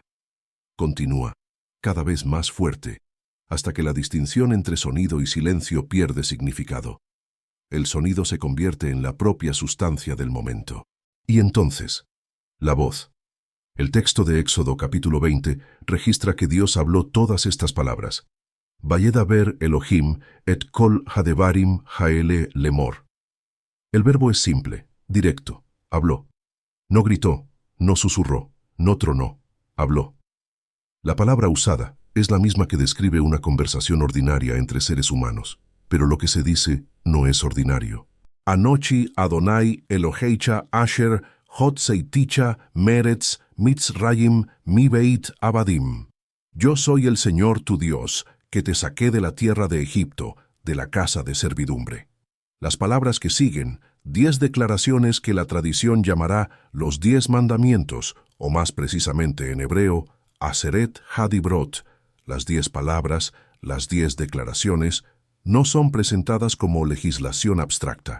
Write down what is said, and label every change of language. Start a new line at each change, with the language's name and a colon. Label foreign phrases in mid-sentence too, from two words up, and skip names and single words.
Spanish: Continúa, cada vez más fuerte, hasta que la distinción entre sonido y silencio pierde significado. El sonido se convierte en la propia sustancia del momento. Y entonces, la voz. El texto de Éxodo capítulo 20 registra que Dios habló todas estas palabras.
Hebrew: וידבר אלוהים את כל הדברים האלה לאמור.
Spanish: El verbo es simple, directo, habló. No gritó, no susurró, no tronó, habló. La palabra usada es la misma que describe una conversación ordinaria entre seres humanos, pero lo que se dice no es ordinario.
Hebrew: אנוכי אדוני אלוהיך אשר הוצאתיך מארץ מצרים מבית עבדים.
Spanish: Yo soy el Señor tu Dios, que te saqué de la tierra de Egipto, de la casa de servidumbre. Las palabras que siguen, 10 declaraciones que la tradición llamará los 10 mandamientos, o más precisamente en hebreo,
Hebrew: עשרת הדיברות,
Spanish: las 10 palabras, las 10 declaraciones, no son presentadas como legislación abstracta.